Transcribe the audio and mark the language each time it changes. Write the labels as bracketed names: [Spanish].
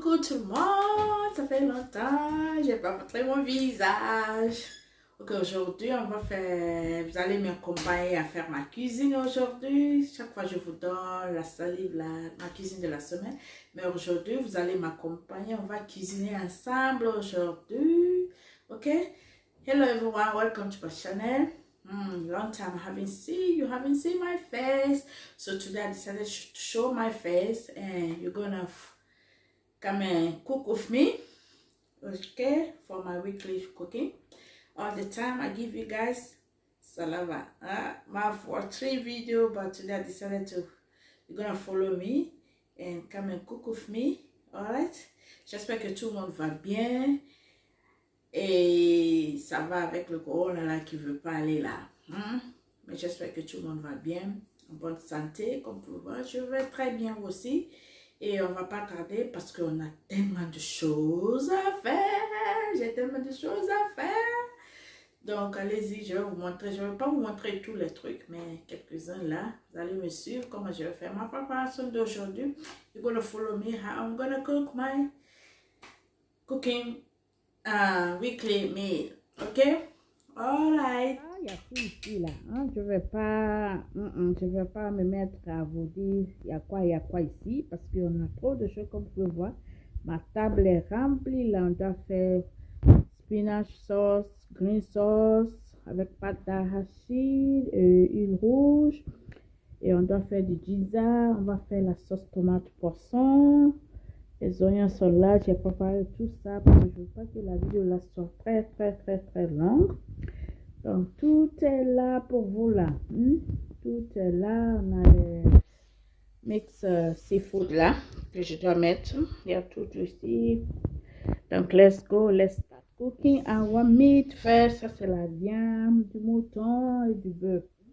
[French] tout le monde, ça fait longtemps, j'ai pas montré mon visage. Ok, aujourd'hui on va faire, vous allez m'accompagner à faire ma cuisine aujourd'hui. Chaque fois je vous donne la salive, ma cuisine de la semaine. Mais aujourd'hui vous allez m'accompagner, on va cuisiner ensemble aujourd'hui. Ok? [English] Hello everyone, welcome to my channel. Long time I haven't seen you, haven't seen my face. So today I decided to show my face and you're gonna come and cook with me, okay, for my weekly cooking. All the time I give you guys salava. My for 3 videos, but today I decided to, you're gonna follow me and come and cook with me. Alright? [French] J'espère que tout le monde va bien. Et ça va avec le corona là qui veut pas aller là. Mais j'espère que tout le monde va bien, en bonne santé, comme vous voyez. Je vais très bien aussi. Et on va pas tarder parce qu'on a tellement de choses à faire. J'ai tellement de choses à faire. Donc allez-y, je vais vous montrer. Je ne vais pas vous montrer tous les trucs, mais quelques-uns là. Vous allez me suivre comment je vais faire ma préparation d'aujourd'hui. [English] You're gonna follow me how I'm gonna cook my cooking weekly meal, ok? Alright. [French] Il y a tout ici là, hein? Je vais pas me mettre à vous dire il y a quoi ici, parce qu'on a trop de choses comme vous pouvez voir. Ma table est remplie là, on doit faire [English] spinach sauce, green sauce [French] avec pâte d'arachide, huile rouge, et on doit faire du giza, on va faire la sauce tomate poisson. Les oignons sont là, j'ai préparé tout ça parce que je ne veux pas que la vidéo là soit très longue. Donc tout est là pour vous là. Tout est là. On a les mix seafood là que je dois mettre. Il y a tout ici. [English] Donc let's go, let's start cooking our meat first. [French] Ça c'est la viande, du mouton et du bœuf.